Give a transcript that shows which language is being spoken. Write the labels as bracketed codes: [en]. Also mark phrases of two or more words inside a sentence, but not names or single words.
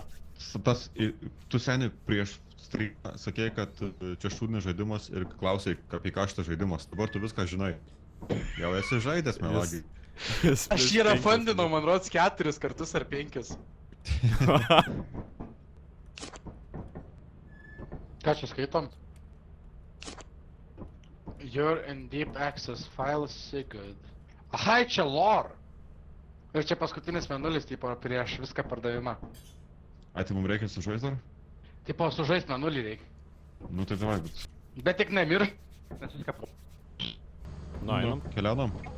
[lt] Tu seniai prieš streamą sakei, kad čia šūdinis žaidimas ir klausai, apie ką šitas žaidimas. Dabar tu viską žinai. Jau esi žaidęs, melagiai. Aš jį refundinau, man rods 4 kartus ar 5. Ką čia skaitom? [en] You're in deep access, files good. [lt] Aha, čia lore. Ir čia paskutinis menulis, tipo, prieš viską pardavimą. Ai, tai mums reikia sužaisti dar? Tipo, sužaist menulį reikia. Nu tai davai, bet... Bet tik nemir. Nes viską Nu, einam. Keliaunam.